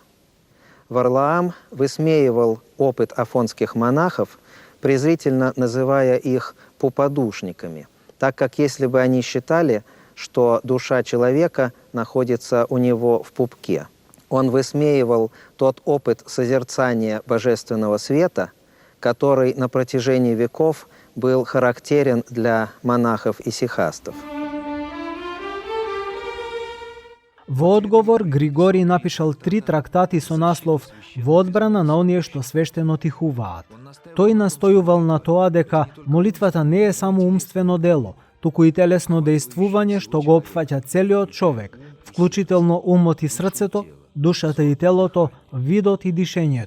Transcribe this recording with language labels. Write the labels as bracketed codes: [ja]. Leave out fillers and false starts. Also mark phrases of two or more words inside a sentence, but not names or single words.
[ru] Варлаам высмеивал опыт афонских монахов, презрительно называя их «пуподушниками», так как если бы они считали, что душа человека находится у него в пупке. Он высмеивал тот опыт созерцания божественного света, который на протяжении веков был характерен для монахов-исихастов. [mk] Во одговор, Григорий напишал 3 трактати со наслов «Во одбрана на оние што свештено тихуваат». Тој настојувал на тоа дека молитвата не е само умствено дело, туку и телесно дејствување што го опфаќа целиот човек, вклучително умот и срцето, душата и телото, видот и дишењето.